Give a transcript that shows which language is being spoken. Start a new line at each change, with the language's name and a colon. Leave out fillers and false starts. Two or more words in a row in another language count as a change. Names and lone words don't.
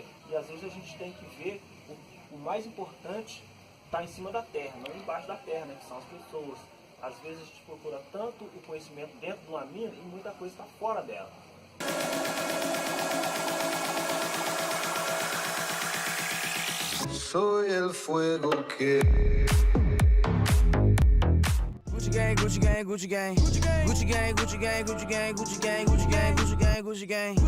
Portuguese: E às vezes a gente tem que ver o mais importante está em cima da terra, não embaixo da terra, que são as pessoas. Às vezes a gente procura tanto o conhecimento dentro de uma mina e muita coisa está fora dela.
Spanish: Soy el fuego que
English: Gucci gang, Gucci gang, Gucci gang, Gucci gang, Gucci gang, Gucci gang, Gucci gang, Gucci gang, Gucci gang, Gucci gang, Gucci gang.